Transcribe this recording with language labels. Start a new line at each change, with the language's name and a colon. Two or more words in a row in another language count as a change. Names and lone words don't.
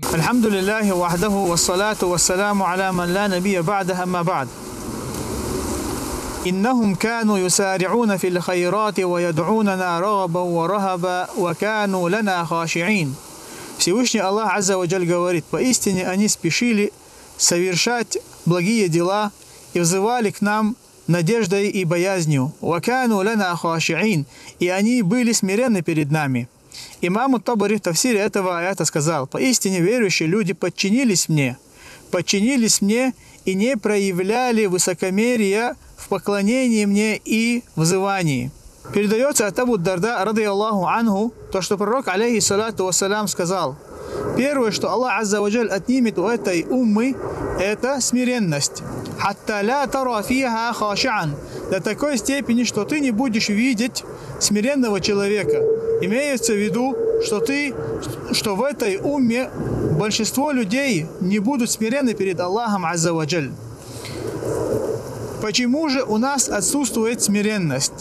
Arabic: الحمد لله وحده والصلاة والسلام على من لا نبي بعده أما بعد إنهم كانوا يسارعون في الخيرات ويدعوننا رغبا ورهبا وكانوا لنا خاشعين.
Russian: Всевышний Аллах
Arabic: عز وجل
Russian: говорит: поистине они спешили совершать благие дела и взывали к нам надеждой и боязнью.
Arabic: وَكَانُوا لَنَا خَاشِعِينَ.
Russian: И они были смиренны перед нами. Имам ат-Табари в тафсире этого аята сказал: поистине верующие люди подчинились мне и не проявляли высокомерия в поклонении мне и взывании. Передается от Абу Дарда,
Arabic: رضي الله عنه,
Russian: то, что пророк,
Arabic: عليه الصلاة والسلام,
Russian: сказал: первое, что Аллах
Arabic: عز وجل
Russian: отнимет у этой уммы, это смиренность.
Arabic: «حتى لا ترى فيها خاشعا».
Russian: До такой степени, что ты не будешь видеть смиренного человека. Имеется в виду, что в этой умме большинство людей не будут смиренны перед Аллахом
Arabic: عز وجل.
Russian: Почему же у нас отсутствует смиренность?